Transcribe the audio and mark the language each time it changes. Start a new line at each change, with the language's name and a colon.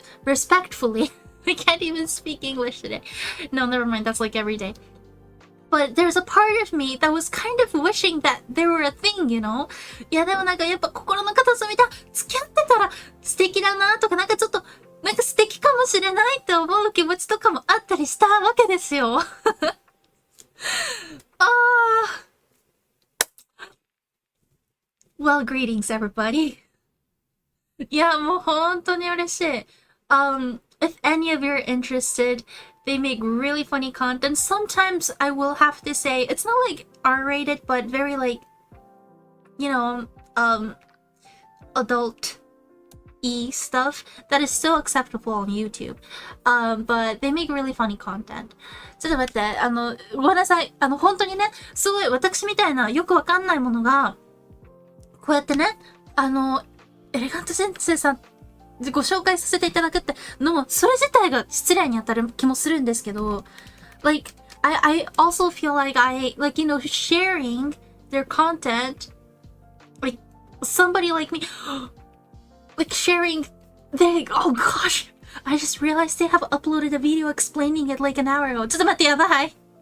English: I can't even speak English today. No, never mind. That's like every day. But there's a part of me that was kind of wishing that there were a thing, you know?
Japanese: いやでもなんかやっぱ心の片隅で付き合ってたら素敵だなとかなんかちょっとなんか素敵かもしれないって思う気持ちとかもあったりしたわけですよ。
English: Well, greetings, everybody.
Japanese: いや、もう本当に嬉しい。
English: If any of you are interested, they make really funny content. Sometimes I will have to say, it's not like R-rated, but very like, you know, adult-y stuff that is still acceptable on YouTube. But they make really funny content.
Japanese: ちょっと待って、ごめんなさい。本当にね、すごい私みたいなよくわかんないものが、こうやってね、エレガント先生さんご紹介させていただくってのも、それ自体が失礼に当たる気もするんですけど、
English: like, I also feel like like, you know, sharing their content, like, somebody like me, like sharing, oh gosh, I just realized they have uploaded a video explaining it like an hour ago.
Japanese: ちょっと待って、やばい。